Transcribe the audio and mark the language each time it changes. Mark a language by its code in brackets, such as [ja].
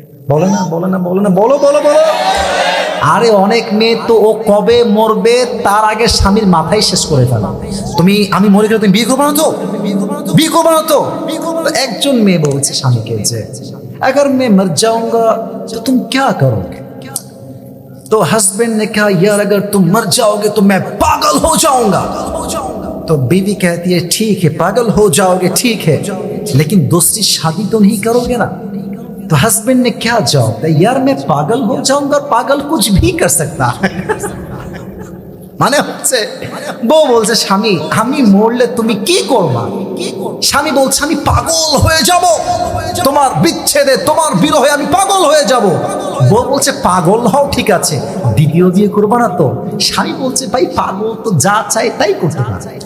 [bn] বলে না, বলো। আরে অনেক মেয়ে তো ও কবে মরবে তার আগে স্বামীর মাথায় শেষ করে ফেলা। আমি মরে গেলে তুমি বিয়ে করবো না তো? একজন মেয়ে বলছে স্বামীকে যে [hi] अगर मैं मर जाऊंगा तो तुम क्या करोगे? तो हस्बैंड ने कहा यार अगर तुम मर जाओगे तो मैं पागल हो जाऊंगा। तो बीवी कहती है ठीक है, पागल हो जाओगे ठीक है, लेकिन दूसरी शादी तो नहीं करोगे ना? तो हस्बैंड ने क्या जवाब दिया, यार मैं पागल हो जाऊंगा, पागल कुछ भी कर सकता है। [bn] মানে হচ্ছে বউ বলছে স্বামী আমি মরলে তুমি কি করবা? স্বামী বলছে আমি পাগল হয়ে যাব, তোমার বিচ্ছেদে তোমার বিরহে আমি পাগল হয়ে যাব। বউ বলছে পাগল হও ঠিক আছে, দ্বিতীয় বিয়ে করবা না তো? স্বামী বলছে ভাই পাগল তো যা চাই তাই করতে পারে।